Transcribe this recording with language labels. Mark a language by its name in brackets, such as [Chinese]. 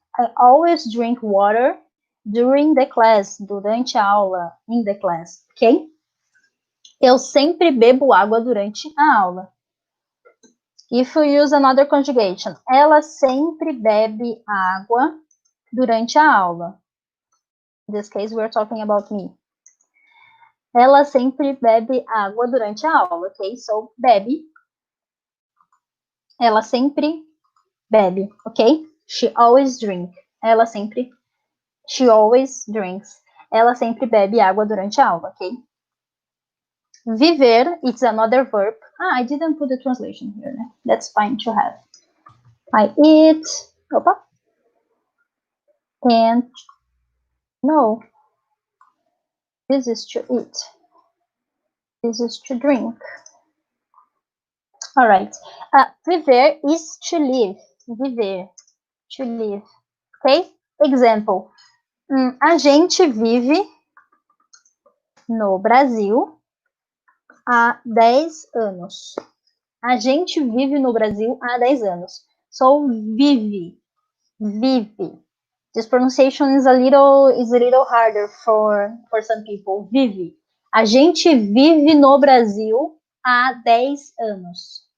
[English] I always drink water during the class, [Portuguese] durante a aula, [English] in the class, ok? [Portuguese] Eu sempre bebo água durante a aula. [English] If you use another conjugation, [Portuguese] ela sempre bebe água durante a aula. [English] In this case, we're talking about me. [Portuguese] Ela sempre bebe água durante a aula, ok? So, bebe. Ela sempre bebe, [English] ok? She always drinks. She always drinks. [Portuguese] Ela sempre bebe água durante a aula, ok? [English] Viver, it's another verb. I didn't put the translation here. That's fine to have. I eat. Opa. And no. This is to eat. This is to drink. All right. Viver is to live. Viver. To live. Ok? Example. [Portuguese] A gente vive no Brasil há 10 anos. A gente vive no Brasil há 10 anos. So, vive. Vive. [English] This pronunciation is a little harder for some people. [Portuguese] Vive. A gente vive no Brasil há 10 anos.